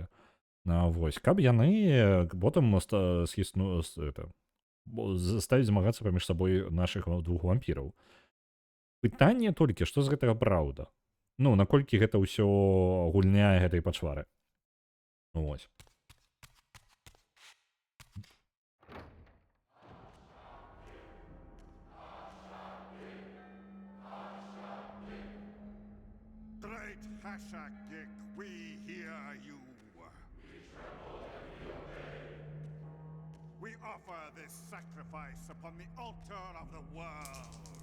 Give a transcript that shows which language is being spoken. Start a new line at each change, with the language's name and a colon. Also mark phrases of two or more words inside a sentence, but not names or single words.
Belarusian: Вось, каб яны потым заставіць змагацца паміж сабой нашых двух вампіраў. Пытанне толькі, што з гэтага праўда? Ну, наколькі гэта ўсё гульня гэтай пачвары. Вось.
English: Great Hashagik, we hear you. We offer this sacrifice upon the altar of the world.